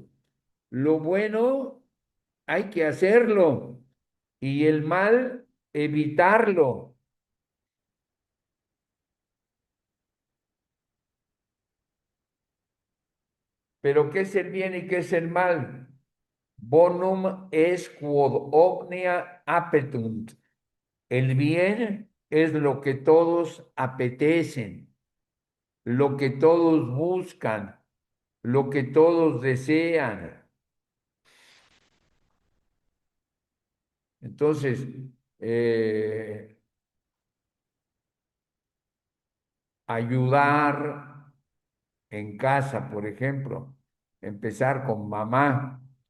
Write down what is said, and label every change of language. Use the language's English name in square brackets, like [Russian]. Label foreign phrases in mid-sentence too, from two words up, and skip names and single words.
[Spanish] Lo bueno hay que hacerlo y el mal evitarlo. Pero ¿qué es el bien y qué es el mal? [Latin] Bonum es quod omnia appetunt. [Spanish] El bien es lo que todos apetecen, lo que todos buscan, lo que todos desean. Entonces, eh, ayudar en casa, por ejemplo, empezar con mamá.